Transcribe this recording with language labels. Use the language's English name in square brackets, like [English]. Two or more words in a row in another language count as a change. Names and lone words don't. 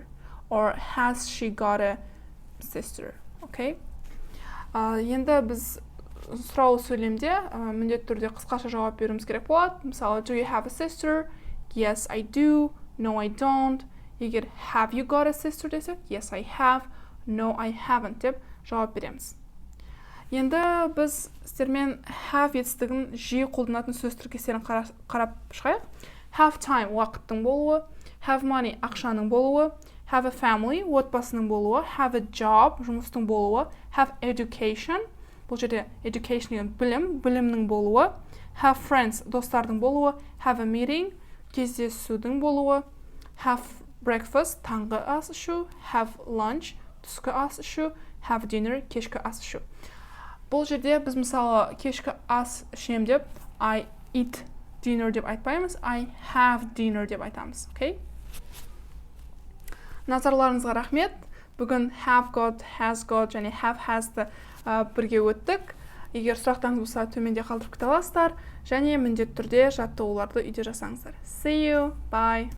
[English] Or has she got a sister? [Kazakh] Окей? Енді біз сұраулы сөйлемде міндетті түрде қысқаша жауап беруіміз керек болады. Мысалы, [English] do you have a sister? Yes, I do. No, I don't. Егер have you got a sister десек, yes, I have. No, I haven't [Kazakh] деп жауап береміз. Енді біз сіздермен have етістігін жиі қолданатын сөз тіркестерін қарап шығайық. [English] Have time [Kazakh] уақыттың болуы, [English] have money [Kazakh] ақшаның болуы, [English] have a family [Kazakh] отбасының болуы, [English] have a job [Kazakh] жұмыстың болуы, [English] have education [Kazakh] Бұл жерде education деген білімнің болуы. [English] Have friends, [Kazakh] достардың болуы. [English] Have a meeting, [Kazakh] кездесудің болуы. [English] Have breakfast, [Kazakh] таңғы ас ішу. [English] Have lunch, [Kazakh] түскі ас ішу. [English] Have dinner, [Kazakh] кешкі ас ішу. Бұл жерде біз мысалы кешкі ас ішем деп [English] I eat dinner [Kazakh] деп айтпаймыз. [English] I have dinner [Kazakh] деп айтамыз. [English] Okay? [Kazakh] Назарларыңызға рахмет. Бүгін [English] have got, has got [Kazakh] және [English] have has'ты [Kazakh] бірге өттік. Егер сұрақтарыңыз болса, төменде қалдырып кете аласыздар және міндетті түрде жаттығуларды үйде жасаңыздар. [English] See you. Bye.